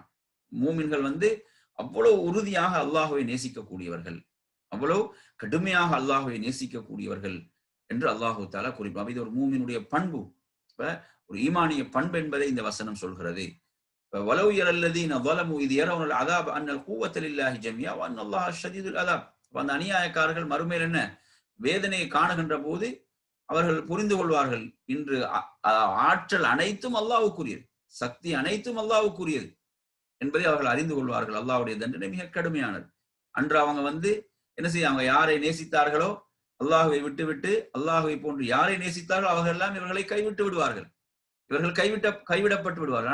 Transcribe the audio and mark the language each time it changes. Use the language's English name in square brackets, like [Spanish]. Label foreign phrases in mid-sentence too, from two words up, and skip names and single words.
[Tamil] மூமின்கள் அவ்வளவு உறுதியாக அல்லாஹுவை நேசிக்கக்கூடியவர்கள், அவ்வளவு கடுமையாக அல்லாஹுவை நேசிக்கக்கூடியவர்கள் என்று [Arabic] الله تعالى [Tamil] குறிப்பாக இது ஒரு மூமினுடைய பண்பு. ஒரு ஈமானிய பண்பு என்பதை இந்த வசனம் சொல்கிறது. [Arabic] ولو يرى الذين ظلموا إذ يرون العذاب أن القوة لله جميعا وأن الله شديد العذاب. [Tamil] அந்த அநியாயக்காரர்கள் மறுமையில் என்ன வேதனையை காணுகின்ற போது அவர்கள் புரிந்து கொள்வார்கள், இன்று ஆற்றல் அனைத்தும் அல்லாஹ்வுக்குரியது, சக்தி அனைத்தும் அல்லாஹ்வுக்குரியது என்பதை அவர்கள் அறிந்து கொள்வார்கள். அல்லாஹ்வுடைய தண்டனை மிக கடுமையானது. அன்று அவங்க என்ன செய்ய, அவங்க யாரை நேசித்தார்களோ அல்லாஹுவை விட்டுவிட்டு அல்லாஹுவை போன்று யாரை நேசித்தார்களோ அவர்கள் எல்லாம் இவர்களை கைவிட்டு விடுவார்கள், இவர்கள் கைவிடப்பட்டு விடுவார்கள்.